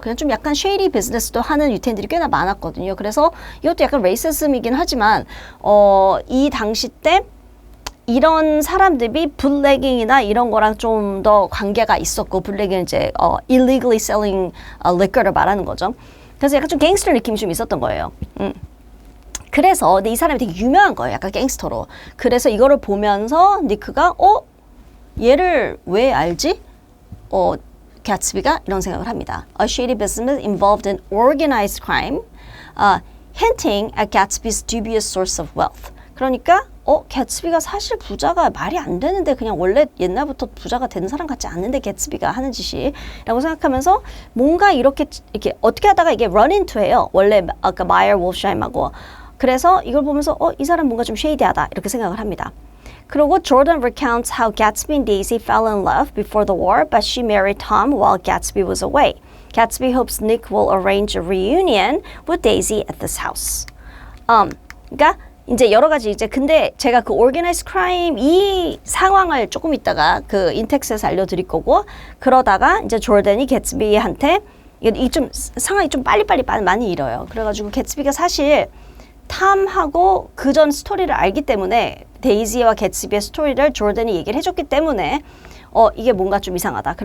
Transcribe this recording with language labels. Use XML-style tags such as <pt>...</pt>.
<ko>그냥 좀 약간 쉐이디 비즈니스도 하는 유태인들이 꽤나 많았거든요. 그래서 이것도 약간 레이시즘이긴 하지만 이 당시 때 이런 사람들이 블랙잉이나 이런 거랑 좀 더 관계가 있었고 블랙은 이제</ko> <en>illegally selling liquor</en> <ko>를 말하는 거죠. 그래서 약간 좀 갱스터 느낌이 좀 있었던 거예요. 그래서 근데 이 사람이 되게 유명한 거예요. 약간 갱스터로. 그래서 이거를 보면서 니크가 얘를 왜 알지? 가츠비가 이런 생각을 합니다.</ko> <en>A shady business involved in organized crime, hinting at Gatsby's dubious source of wealth.</en> <ko>그러니까 가츠비가 사실 부자가 말이 안 되는데 그냥 원래 옛날부터 부자가 된 사람 같지 않는데 가츠비가 하는 짓이라고 생각하면서 뭔가 이렇게 어떻게 하다가 이게</ko> <en>run into</en> <ko>예요. 원래 아까 마이어 wolfsheim하고. 그래서 이걸 보면서 이 사람 뭔가 좀 쉐이디하다 이렇게 생각을 합니다.</ko> <en>그리고 Jordan recounts how Gatsby and Daisy fell in love before the war, but she married Tom while Gatsby was away. Gatsby hopes Nick will arrange a reunion with Daisy at this house.</en> <ko>그러니까 이제 여러 가지 이제 근데 제가 그 organized crime 이 상황을 조금 있다가 그 인텍스에서 알려드릴 거고 그러다가 이제 조던이 개츠비한테 이 좀 상황이 좀 빨리빨리 많이 일어요. 그래가지고 개츠비가 사실 탐하고 그전 스토리를 알기 때문에 데이지와 개츠비의 스토리를 조던이 얘기를 해줬기 때문에 이게 뭔가 좀 이상하다.</ko>